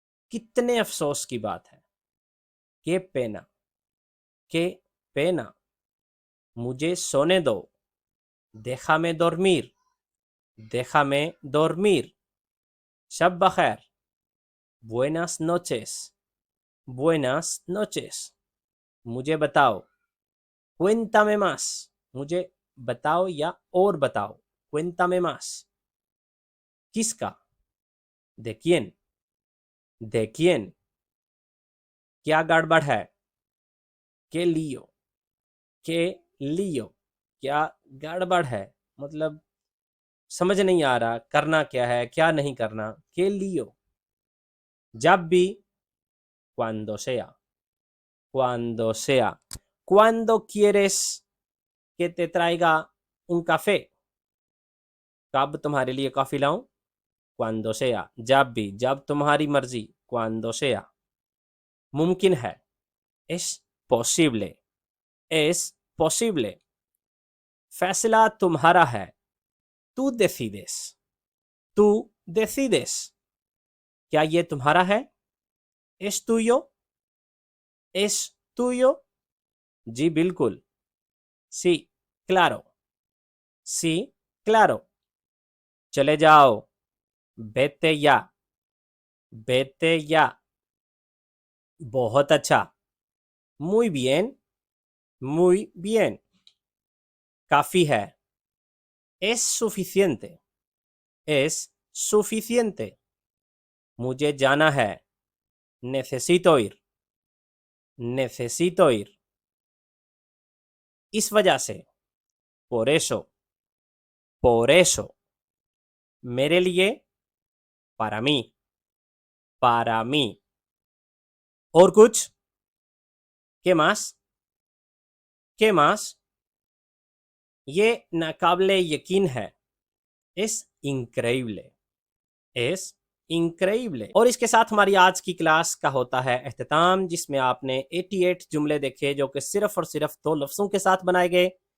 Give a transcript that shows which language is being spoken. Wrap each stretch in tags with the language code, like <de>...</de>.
<hi>कितने अफसोस की बात है,</hi> <es>के पेना, के पेना,</es> <hi>मुझे सोने दो,</hi> <es>déjame dormir, déjame dormir,</es> <hi>शब बखैर,</hi> <es>buenas noches, buenas noches,</es> <hi>मुझे बताओ,</hi> <es>cuéntame más,</es> <hi>मुझे बताओ या और बताओ, cuéntame más, किसका?</hi> <es>de quién, de quién,</es> <hi>क्या गड़बड़ है?</hi> <es>के लियो, के लियो,</es> <hi>क्या गड़बड़ है? मतलब समझ नहीं आ रहा करना क्या है, क्या नहीं करना,</hi> <es>के लियो,</es> <hi>जब भी,</hi> <es>cuando sea, cuando sea, cuando quieres que te traiga un café,</es> <hi>कब तुम्हारे लिए कॉफी लाऊं?</hi> <es>cuando sea,</es> <hi>जब भी, जब तुम्हारी मर्जी, cuando sea, मुमकिन है,</hi> <es>es posible, es posible,</es> <hi>फैसला तुम्हारा है,</hi> <es>tú decides, tú decides,</es> <hi>क्या ये तुम्हारा है?</hi> <es>es tuyo, es tuyo,</es> <hi>जी बिल्कुल,</hi> <es>sí, claro, sí, claro,</es> <hi>चले जाओ,</hi> <es>vete ya, vete ya,</es> <hi>बहुत अच्छा,</hi> <es>muy bien, muy bien,</es> <hi>काफी है,</hi> <es>es suficiente, es suficiente,</es> <hi>मुझे जाना है,</hi> <es>necesito ir, necesito ir,</es> <hi>इस वजह से,</hi> <es>por eso,</es> <hi>मेरे लिए,</hi> <es>para mí,</es> <hi>और कुछ,</hi> <es>¿qué más? ¿Qué más?</es> <hi>ये नाकाबिले यकीन है,</hi> <es>es increíble, es increíble,</es> <hi>और इसके साथ हमारी आज की क्लास का होता है एख्तिताम, जिसमें आपने 88 जुमले देखे जो कि सिर्फ और सिर्फ 2 लफ्ज़ों के साथ बनाए गए।</hi>